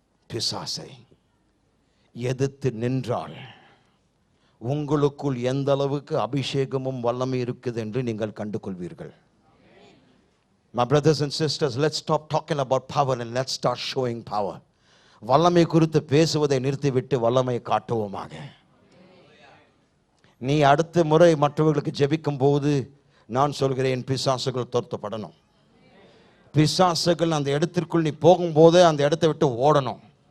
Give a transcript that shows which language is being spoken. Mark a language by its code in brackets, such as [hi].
[ta] பிசாசை எதிர்த்து நின்றால் உங்களுக்குள் எந்த அளவுக்கு அபிஷேகமும் வல்லமை இருக்குது என்று நீங்கள் கண்டு கொள்வீர்கள். [en] My brothers and sisters, let's stop talking about power and let's start showing power. [ta] வல்லமை குறித்து பேசுவதை நிறுத்திவிட்டு வல்லமையை காட்டுவோமாக. நீ அடுத்த முறை மற்றவர்களுக்கு ஜெபிக்கும் போது நான் சொல்கிறேன், பிசாசுகள் துரத்தப்படணும். பிசாசுகள் அந்த இடத்திற்குள் நீ போகும்போதே அந்த இடத்தை விட்டு ஓடணும்.